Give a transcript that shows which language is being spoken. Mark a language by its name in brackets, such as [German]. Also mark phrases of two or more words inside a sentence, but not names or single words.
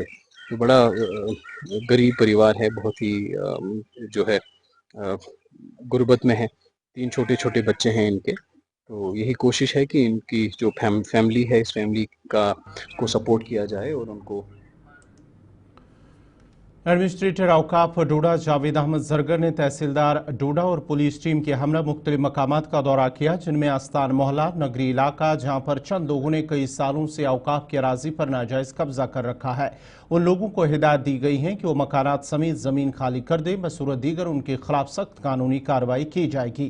[Urdu] تو بڑا غریب پریوار ہے, بہت ہی جو ہے غربت میں ہے, 3 چھوٹے چھوٹے بچے ہیں ان کے. تو یہی کوشش ہے کہ ان کی جو فیملی ہے اس فیملی کو سپورٹ کیا جائے اور ان کو. ایڈمنسٹریٹر اوقاف ڈوڈا جاوید احمد زرگر نے تحصیلدار ڈوڈا اور پولیس ٹیم کے ہمراہ مختلف مقامات کا دورہ کیا, جن میں آستان محلہ نگری علاقہ جہاں پر چند لوگوں نے کئی سالوں سے اوقاف کی اراضی پر ناجائز قبضہ کر رکھا ہے. ان لوگوں کو ہدایت دی گئی ہے کہ وہ مکانات سمیت زمین خالی کر دیں, بصورت دیگر ان کے خلاف سخت قانونی کارروائی کی جائے گی.